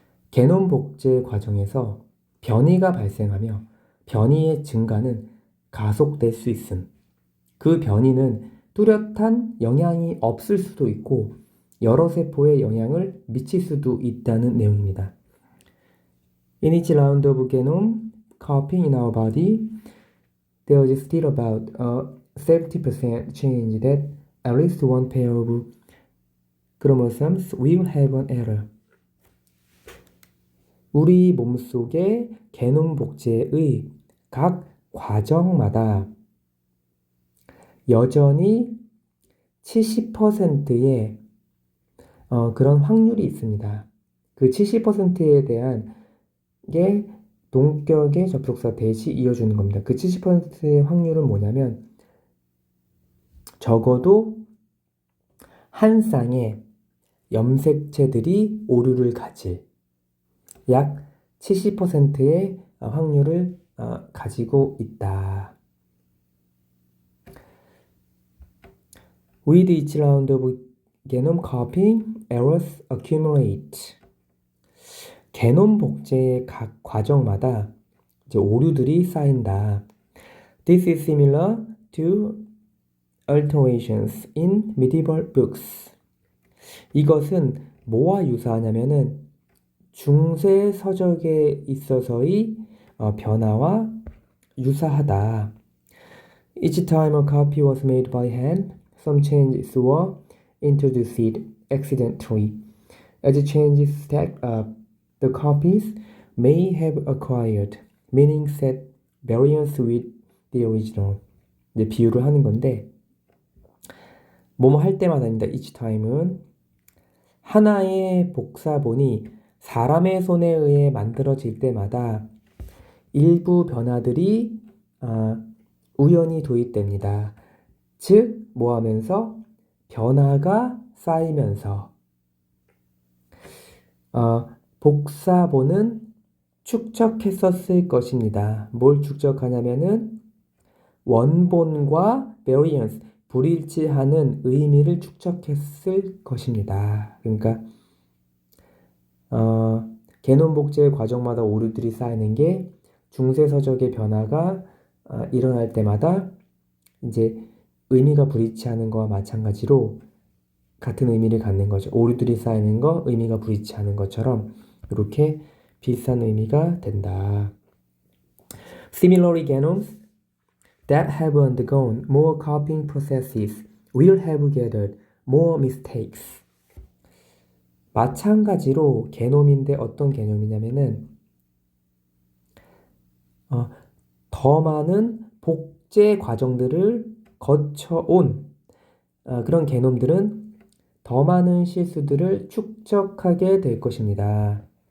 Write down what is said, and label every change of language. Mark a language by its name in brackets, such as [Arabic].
[Korean] 게놈 복제 과정에서 변이가 발생하며 변이의 증가는 가속될 수 있음. 그 변이는 뚜렷한 영향이 없을 수도 있고 여러 세포에 영향을 미칠 수도 있다는 내용입니다. [English] In each round of genome copying in our body, there is still about a 70% chance that at least one pair of chromosomes will have an error. [Korean] 우리 몸속의 게놈 복제의 각 과정마다 여전히 70%의 그런 확률이 있습니다. 그 70%에 대한 게 동격의 접속사 대시 이어주는 겁니다. 그 70%의 확률은 뭐냐면 적어도 한 쌍의 염색체들이 오류를 가질 약 70%의 확률을 가지고 있다. [English] With each round of genome copying, errors accumulate. [Korean] 게놈 복제의 각 과정마다 이제 오류들이 쌓인다. [English] This is similar to alterations in medieval books. [Korean] 이것은 뭐와 유사하냐면은 중세 서적에 있어서의 변화와 유사하다. [English] Each time a copy was made by hand, some changes were introduced accidentally. As changes stacked up, the copies may have acquired meanings at variance with the original. [Korean] 이제 비유를 하는 건데 뭐뭐 할 때마다입니다. each time은 하나의 복사본이 사람의 손에 의해 만들어질 때마다 일부 변화들이 우연히 도입됩니다. 즉, 뭐 하면서 변화가 쌓이면서 복사본은 축적했었을 것입니다. 뭘 축적하냐면은 원본과 variance, 불일치하는 의미를 축적했을 것입니다. 그러니까 게놈 복제 과정마다 오류들이 쌓이는 게 중세 서적의 변화가 일어날 때마다 이제 의미가 불일치하는 거와 마찬가지로 같은 의미를 갖는 거죠. 오류들이 쌓이는 거, 의미가 불일치하는 것처럼 이렇게 비슷한 의미가 된다. [English] Similarly, genomes that have undergone more copying processes will have gathered more mistakes. [Korean] 마찬가지로 게놈인데 어떤 개념이냐면은 더 많은 복제 과정들을 거쳐온 그런 게놈들은 더 많은 실수들을 축적하게 될 것입니다.